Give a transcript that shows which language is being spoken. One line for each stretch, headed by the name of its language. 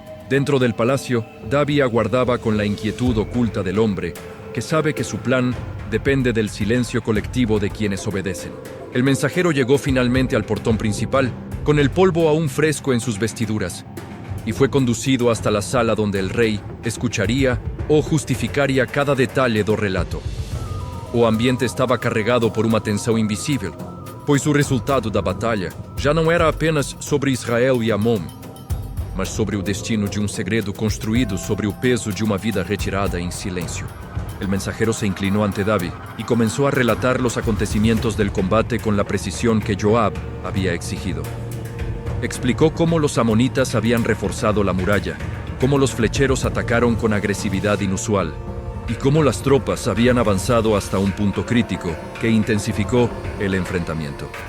Spanish: Dentro del palacio, Davi aguardaba con la inquietud oculta del hombre, que sabe que su plan depende del silencio colectivo de quienes obedecen. El mensajero llegó finalmente al portón principal, con el polvo aún fresco en sus vestiduras, y fue conducido hasta la sala donde el rey escucharía o justificaria cada detalle do relato.
Portuguese: O ambiente estava carregado por uma tensão invisível, pois o resultado da batalha já não era apenas sobre Israel e Amon, mas sobre o destino de um segredo construído sobre o peso de uma vida retirada em silêncio.
Spanish: El mensajero se inclinó ante Davi y comenzó a relatar los acontecimientos del combate con la precisión que Joab había exigido. Explicó cómo los amonitas habían reforzado la muralla, cómo los flecheros atacaron con agresividad inusual, y cómo las tropas habían avanzado hasta un punto crítico que intensificó el enfrentamiento.